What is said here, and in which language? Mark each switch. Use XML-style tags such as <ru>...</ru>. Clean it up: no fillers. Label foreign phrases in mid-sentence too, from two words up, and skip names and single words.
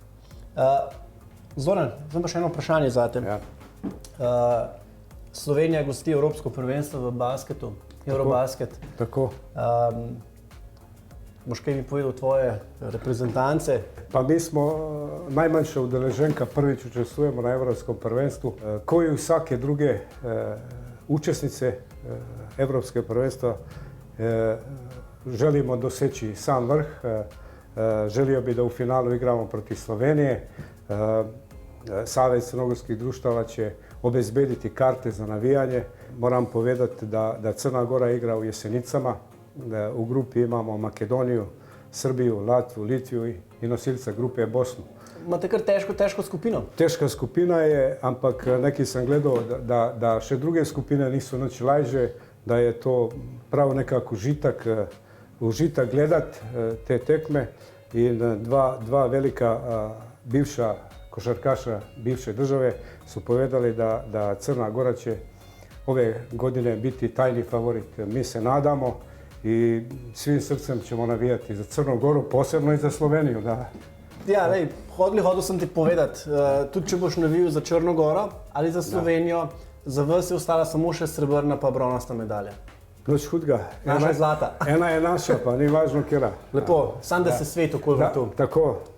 <sl>Zoran, zdaj pa še eno vprašanje zate. Slovenija gosti Evropsko prvenstvo v basketu, Eurobasket. Tako. Boš kaj mi povedal tvoje reprezentance? Pa mi smo najmanjša udeleženka, prvič učestvujemo na Evropskem prvenstvu.</sl> <sr>Ko i vsake druge učesnice</sr> <sl>Evropskega prvenstva</sl> <sr>želimo doseći sam vrh. Želio bi da u finalu igramo protiv Slovenije. Savez crnogorskih društava će obezbediti karte za navijanje. Moram povedati da Crna Gora igra u Jesenicama. U grupi imamo Makedoniju, Srbiju, Latviju, Litviju i nosilca grupe Bosnu.</sr> <sl>Imate kar težko skupino? Težka skupina je, ampak</sl> <sr>neki sam gledao da še druge skupine nisu nič lažje, da je to prav nekako užitak gledat te tekme in dva velika bivša košarkaša bivše države su povedali da Crna Gora će ove godine biti tajni favorit. Mi se nadamo i svim srcem ćemo navijati za Crnu Goru, posebno i za Sloveniju. Da.</sr> <sl>Ja, lej, hodil sem ti povedati, tudi če boš navijal za Črno Goro ali za Slovenijo, za vas je ostala samo še srebrna pa bronasta medalja. Noč hudga. Naša je zlata. Ena je naša, pa ni važno kjera. Lepo, sam da se svet okoli vrtu. Tako.</sl>